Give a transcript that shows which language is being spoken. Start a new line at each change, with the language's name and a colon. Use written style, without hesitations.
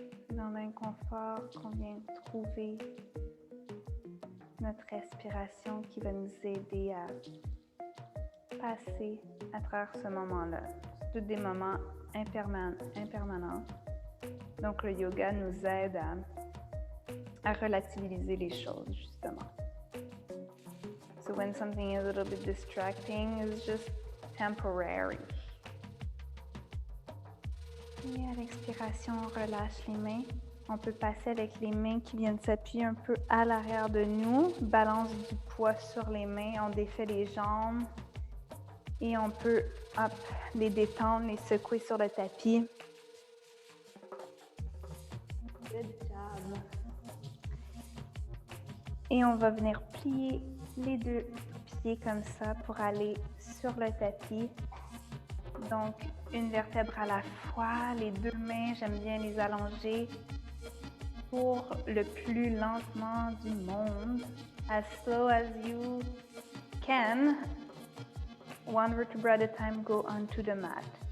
French: Dans inconfort, qu'on vient trouver notre respiration qui va nous aider à passer à travers ce moment-là. C'est tous des moments impermanents. Donc, le yoga nous aide à relativiser les choses, justement.
English: So when something is a little bit distracting, it's just temporary.
French: Et à l'expiration, on relâche les mains. On peut passer avec les mains qui viennent s'appuyer un peu à l'arrière de nous. Balance du poids sur les mains. On défait les jambes. Et on peut les détendre, les secouer sur le tapis.
English: Good job.
French: Et on va venir plier les deux pieds comme ça pour aller sur le tapis. Donc, une vertèbre à la fois, les deux mains, j'aime bien les allonger pour le plus lentement du monde.
English: As slow as you can, one vertebra at a time, go onto the mat.